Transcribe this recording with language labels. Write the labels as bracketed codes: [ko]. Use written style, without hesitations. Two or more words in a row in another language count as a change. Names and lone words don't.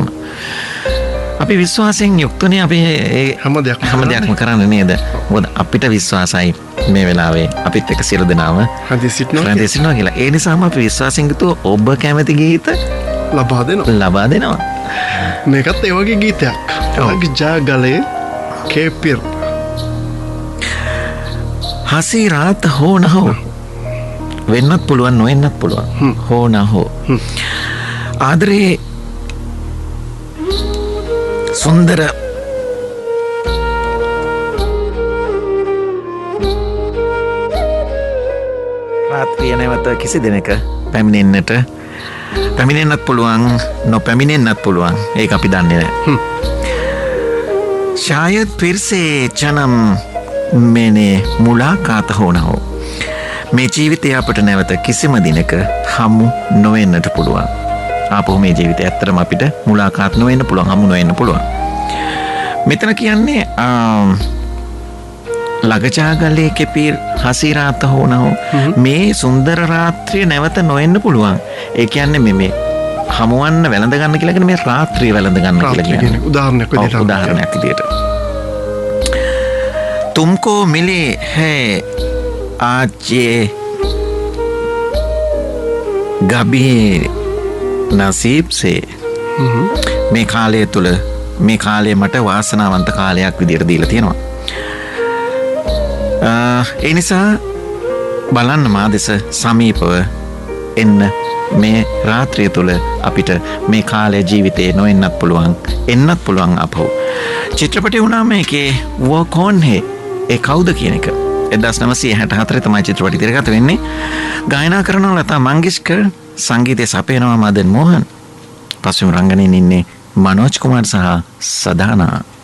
[si] අපි විශ්වාසයෙන් යුක්තනේ අපි හැම දෙයක්ම කරන්නේ නේද? මොකද අපිට විශ්වාසයි මේ වෙලාවේ අපිත් එක්ක සියලු දෙනාම රැඳී සිටිනවා කියලා. ඒ නිසාම අපි විශ්වාසයෙන් යුතුව ඔබ කැමති ගීත ලබා දෙනවා. මේකත් ඒ වගේ ගීතයක්. [hi] लग जा गले के फिर हसी रात हो न हो [si] වෙන්නත් පුළුවන් නොවෙන්නත් පුළුවන් [hi] හෝ न हो ආදරේ [si] සුන්දර රාත්‍රිය නැවත කිසි දිනක පැමිණෙන්නත් පුළුවන් නොපැමිණෙන්නත් පුළුවන් ඒක අපි දන්නේ නැහැ [hi] शायद फिर से जन्म मैंने मुलाकात होना हो [si] මේ ජීවිතය අපට නැවත කිසිම දිනක හමු නොවෙන්නට පුළුවන්. ආපහු මේ ජීවිතය ඇත්තටම අපිට මුලාකාත් නොවෙන්න පුළුවන්, හමු නොවෙන්න පුළුවන්. මෙතන කියන්නේ [hi] लग जा गले के फिर हसी रात हो न हो [si] මේ සුන්දර රාත්‍රිය නැවත නොවෙන්න පුළුවන්. ඒ කියන්නේ මේ හමුවන්න වැළඳ ගන්න කියලා කියන්නේ මේ රාත්‍රිය වැළඳ ගන්න කියලා කියන්නේ. උදාහරණයක් විදියට. [hi] तुमको मिले है आज ये गभी नसीब से [si] මේ කාලය තුළ මේ කාලය මට වාසනාවන්ත කාලයක් විදියට දීලා තියෙනවා. ඒ නිසා බලන්න මා දෙස සමීපව එන්න මේ රාත්‍රිය තුළ අපිට මේ කාලය ජීවිතේ නොවෙන්නත් පුළුවන් එන්නත් පුළුවන් අපහු. චිත්‍රපටය වුණා මේකේ [hi] वो कौन है [si] ඒ කවුද කියන එක 1964 තමයි චිත්‍රපටය තිරගත වෙන්නේ. ගායනා කරනවා ලතා මංගেশකර්, සංගීතය සපයනවා මදන් මෝහන්, පසුබිම් රංගනයෙන් ඉන්නේ මනෝජ් කුමාර් සහ සදානා.